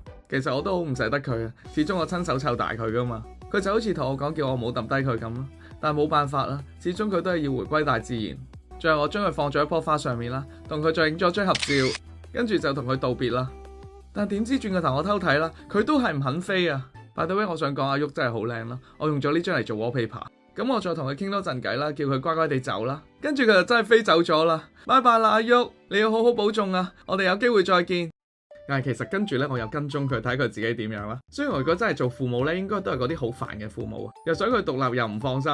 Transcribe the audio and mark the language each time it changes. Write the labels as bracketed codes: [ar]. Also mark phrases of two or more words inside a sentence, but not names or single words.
[yue] 其實我都好唔捨得佢啊，始終我親手湊大佢噶嘛。佢就好似同我講叫我冇抌低佢咁咯，但係冇辦法啦，始終佢都係要回歸大自然。最後我將佢放咗喺棵花上面啦，同佢再影咗張合照。跟住就同佢道別啦，但點知轉個頭我偷睇啦，佢都係唔肯飛啊。 [en] By the way， [yue] 我想講阿旭真係好靚啦，我用咗呢張嚟做 wallpaper。咁我再同佢傾多陣偈啦，叫佢乖乖地走啦。跟住佢就真係飛走咗啦，拜拜啦阿旭，你要好好保重啊，我哋有機會再見。但係其實跟住呢，我又跟蹤佢睇佢自己點樣啦。雖然我如果真係做父母呢，應該都係嗰啲好煩嘅父母啊，又想佢獨立又唔放心。